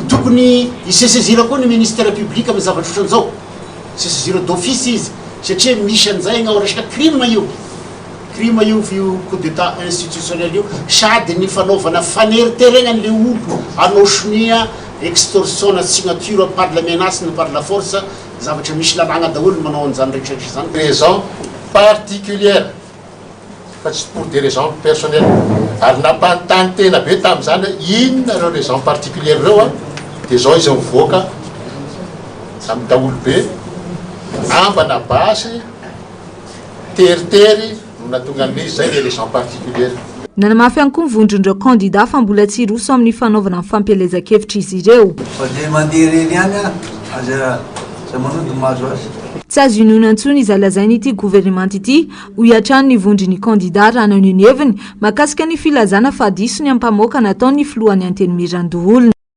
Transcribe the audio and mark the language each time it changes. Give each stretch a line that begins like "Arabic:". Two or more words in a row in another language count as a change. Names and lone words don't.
Malagasy: Tokony isesezira koa ny
French: ministère public
Malagasy: amin'ny zavatra ohatran'izao, sesezira
French: d'office
Malagasy: izy satria misy an'izay gna resaka crime io
French: coup d'état institutionnel
Malagasy: io sady ny fanaovana faneriteregnany le olo anao sonia extorsion na
French: signature par la menace
Malagasy: na
French: par la force
Malagasy: zavatra misy lalagna daholo manao an'izany rehetrarehetra zany.
French: Raison particulière
Malagasy: fa tsy
French: pour des raisons personnelles
Malagasy: ary nampanontany tena be tamin'izany inona reo
French: raison particulière
Malagasy: reo de zao izy mivoaka amin'ny daholo be ambana basy teritery no natonga amin'izy zay le
French: raison particulière.
Malagasy: Nanamafy ihany koa ny vondron'ireo kandida fa mbola tsy roso amin'ny fanaovana ny fampelezan-kevitra izy ireo. Tsy azo inoana intsony izy alazainy ity gouvernement ity ho hiatrano ny vondron'ny kandida raha nanao ny heviny mahakasika ny filazana fa diso ny ampamoaka nataony filohan'ny Antenimierandoholona.